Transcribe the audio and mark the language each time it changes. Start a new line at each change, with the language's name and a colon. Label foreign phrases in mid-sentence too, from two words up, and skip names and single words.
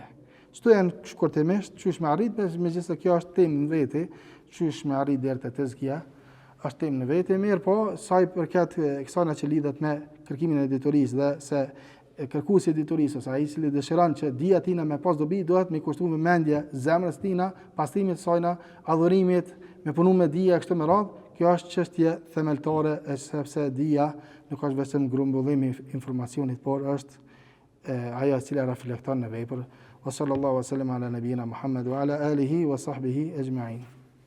Albanian: Çto janë shkurtimisht, çysh me arrit, megjithëse kjo është temë në vete, çysh me arrit deri te tezkia, është temë në vete, mirë, po sa i përket kësaj që lidhet me kërkimin e ditorisë dhe se kërkuesi i ditorisë ose ai i cili dëshiron që dija tina me pas dobi, duhet me kushtuar vëmendje zemrës tina, pastrimit të saj, adhurimit, me punu me dija kështu me radhë. Kjo është çështje themeltare, sepse dija nuk është vetëm grumbullim i informacionit, por është ajo e cila reflekton në vepër.
Arabic: وصلى الله وسلم على نبينا محمد وعلى آله وصحبه أجمعين.